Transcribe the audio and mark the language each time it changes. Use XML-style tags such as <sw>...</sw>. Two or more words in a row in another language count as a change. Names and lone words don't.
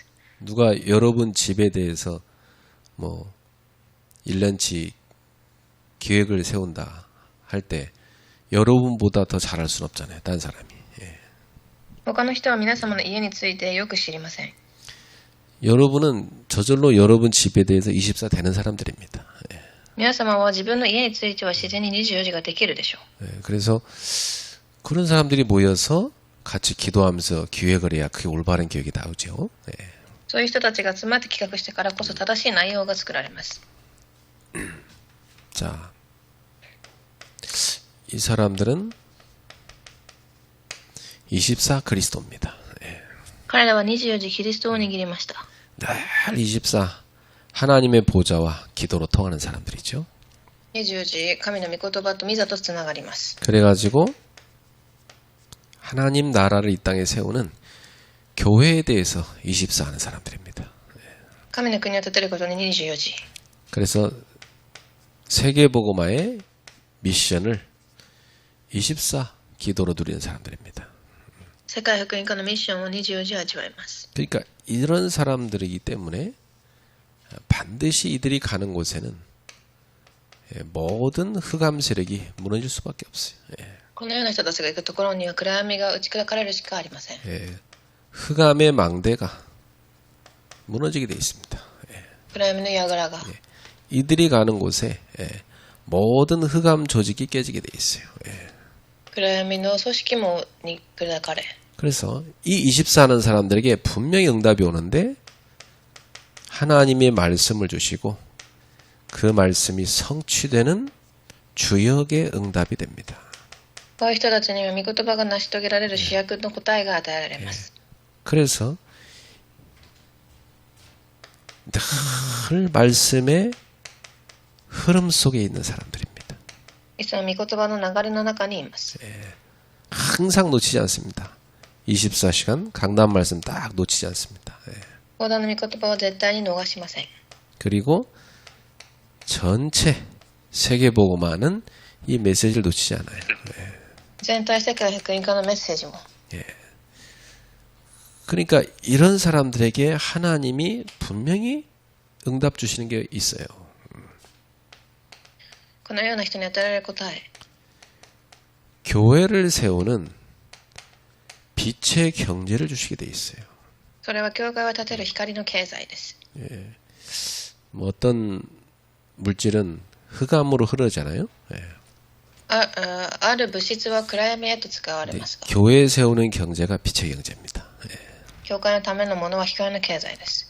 <ko>누가 여러분 집에 대해서 뭐 1년치 기획을 세운다 할 때 여러분보다 더 잘할 수는 없잖아요. 딴 사람이.</ko> <ja>他の人は皆様の家についてよく知りません。</ja> <ko>여러분은 저절로 여러분 집에 대해서 24 되는 사람들입니다.</ko> <ja>皆様は自分の家については自然に24時ができるでしょう。</ja> <ko>그래서 그런 사람들이 모여서 같이 기도하면서 기획을 해야 그게 올바른 기획이 나오죠.</ko> <ja>そういう人たちが集まって企画してからこそ正しい内容が作られます。</ja> <ko>자, 이 사람들은 24 그리스도입니다.</ko> <ja>彼らは24時キリストを握りました。</ja> <ko>늘 24 하나님의 보좌와 기도로 통하는 사람들이죠.</ko> <ja>24 時神の御言葉と御座とつながります。</ja> <ko>그래가지고 하나님 나라를 이 땅에 세우는 교회에 대해서 24 하는 사람들입니다.</ko> <ja>神の国を建てることに24時。</ja> <ko>그래서 세계복음화의 미션을 24 기도로 누리는 사람들입니다.</ko> <ja>世界福音化のミッションを24時味わいます。</ja> <ko>그러니까 이런 사람들이기 때문에 반드시 이들이 가는 곳에는 모든 흑암 세력이 무너질 수밖에 없어요.</ko> <ja>このような人たちが行くところには暗闇が打ち砕かれるしかありません。</ja> <ko>흑암의 망대가 무너지게 되어 있습니다.</ko> <ja>暗闇の櫓が</ja> <ko>이들이 가는 곳에 모든 흑암 조직이 깨지게 되어 있어요.</ko> <ja>暗闇の組織網に砕かれ</ja> <ko>그래서 이 24 하는 사람들에게 분명히 응답이 오는데 하나님의 말씀을 주시고 그 말씀이 성취되는 주역의 응답이 됩니다.</ko> <ja>こういう人たちには御言葉が成し遂げられる主役の答えが与えられます。</ja> <ko>그래서 늘 말씀의 흐름 속에 있는 사람들입니다. いつも御言葉の流れの中にいます。 항상 놓치지 않습니다. 24시간 강단 말씀 딱 놓치지 않습니다.</ko> <ja>講談の御言葉は絶対に逃しません。</ja> <ko>그리고 전체 세계복음화는 이 메시지를 놓치지 않아요.</ko> <ja>全体世界福音化のメッセージも</ja> <ko>그러니까 이런 사람들에게 하나님이 분명히 응답 주시는 게 있어요.</ko> <ja>このような人に与えられる答え。</ja> <ko>교회를 세우는 빛의 경제를 주시게 돼 있어요.</ko> <ja>それは教会を立てる光の経済です。</ja> <ko>뭐 어떤 물질은 흑암으로 흐르잖아요. 예.</ko> <ja>ある物質は暗闇へと使われ</ja> <ko>근데</ko> <ja>ますが、</ja> <ko>교회 세우는 경제가 빛의 경제입니다. 예.</ko> <ja>教会のためのものは光の経済です。</ja>